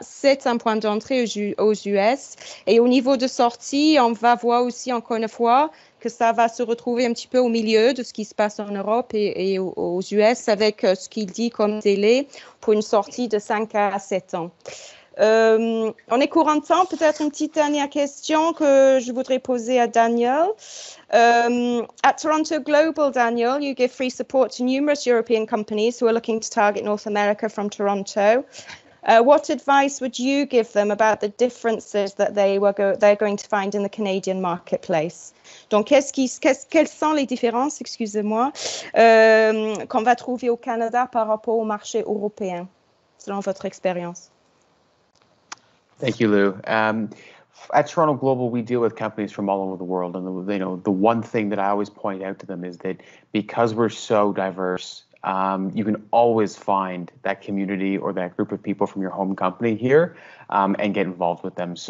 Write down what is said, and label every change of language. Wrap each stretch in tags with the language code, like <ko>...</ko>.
<fr>C'est un point d'entrée aux US. Et au niveau de sortie, on va voir aussi encore une fois que ça va se retrouver un petit peu au milieu de ce qui se passe en Europe et aux US avec ce qu'il dit comme délai pour une sortie de 5 à 7 ans. On est courant de temps, peut-être une petite dernière question que je voudrais poser à Daniel.</fr> <en>At Toronto Global, Daniel, you give free support to numerous European companies who are looking to target North America from Toronto. What advice would you give them about the differences that they're going to find in the Canadian marketplace?</en> <fr>Donc, quelles sont les différences, excusez-moi, qu'on va trouver au Canada par rapport au marché européen, selon votre expérience?</fr> <en>Thank you, Lou. At Toronto Global, we deal with companies from all over the world, and the one thing that I always point out to them is that because we're so diverse, you can always find that community or that group of people from your home company here and get involved with them.</en>